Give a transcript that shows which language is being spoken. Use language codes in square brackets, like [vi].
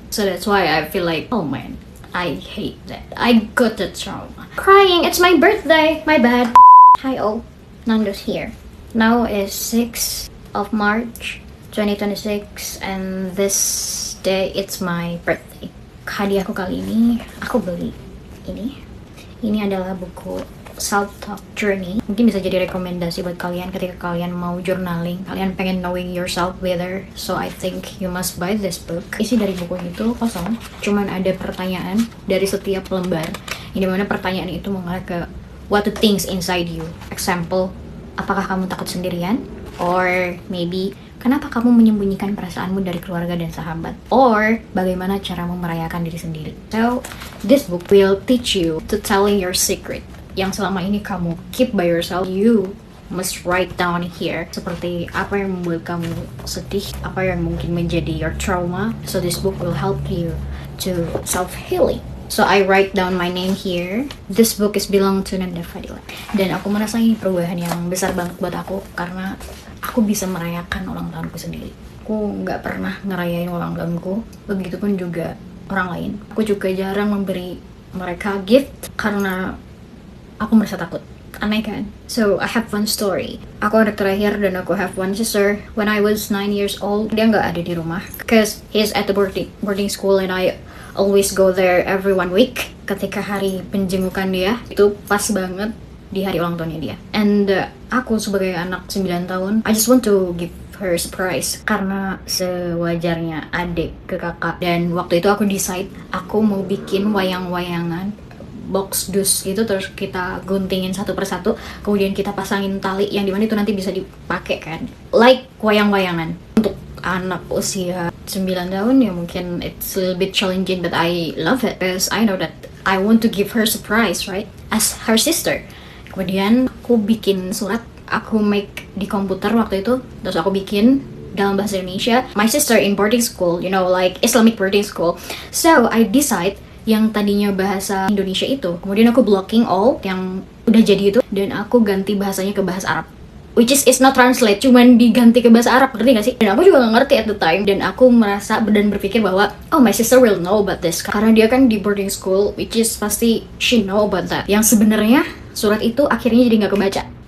[en] So that's why I feel like, oh man, I hate that. I got that trauma. Crying, it's my birthday. My bad. Hi all, Nando's here. Now is 6th of March 2026 and this day it's my birthday. [id] Hadiahku kali ini aku beli ini. Ini adalah buku Self-Talk Journey. Mungkin bisa jadi rekomendasi buat kalian ketika kalian mau journaling, kalian pengen [en] knowing yourself better. So I think you must buy this book. [id] Isi dari buku itu kosong, cuman ada pertanyaan dari setiap lembar. Yang dimana pertanyaan itu mengarah ke [en] what the things inside you. [id] Example, apakah kamu takut sendirian? Or maybe, kenapa kamu menyembunyikan perasaanmu dari keluarga dan sahabat? Or, bagaimana caramu merayakan diri sendiri? [en] So, this book will teach you to telling your secret. [id] Yang selama ini kamu [en] keep by yourself, you must write down here. [id] Seperti apa yang membuat kamu sedih, apa yang mungkin menjadi [en] your trauma. So, this book will help you to self-healing. So I write down my name here. This book is belong to Nanda Fadila. [id] Dan aku merasa ini perubahan yang besar banget buat aku karena aku bisa merayakan ulang tahunku sendiri. Aku nggak pernah ngerayain ulang tahunku. Begitupun juga orang lain. Aku juga jarang memberi mereka gift karena aku merasa takut. Aneh kan? [en] So I have one story. [id] Aku anak terakhir dan aku [en] have one sister. When I was 9 years old, [id] dia nggak ada di rumah. [en] Cause he's at the boarding school and I always go there every 1 week. [id] Ketika hari penjengukan dia, itu pas banget di hari ulang tahunnya dia. [en] And [id] aku sebagai anak 9 tahun, [en] I just want to give her surprise. [id] Karena sewajarnya adik ke kakak. Dan waktu itu aku decide, aku mau bikin wayang-wayangan box dus gitu, terus kita guntingin satu persatu, kemudian kita pasangin tali yang dimana itu nanti bisa dipakai kan, like wayang-wayangan. Untuk anak usia 9 tahun ya mungkin [en] it's a little bit challenging, but I love it because I know that I want to give her surprise, right, as her sister. [id] Kemudian aku bikin surat, aku make di komputer waktu itu, terus aku bikin dalam bahasa Indonesia. [en] My sister in boarding school, you know, like Islamic boarding school. So I decide [id] yang tadinya bahasa Indonesia itu, kemudian aku [en] blocking all [id] yang udah jadi itu, dan aku ganti bahasanya ke bahasa Arab, [en] which is not translate, [id] cuman diganti ke bahasa Arab, ngerti gak sih? Dan aku juga gak ngerti [en] at the time, [id] dan aku merasa dan berpikir bahwa [en] oh my sister will know about this, [id] karena dia kan di boarding school, which is pasti [en] she know about that. [id] Yang sebenarnya surat itu akhirnya jadi gak kebaca.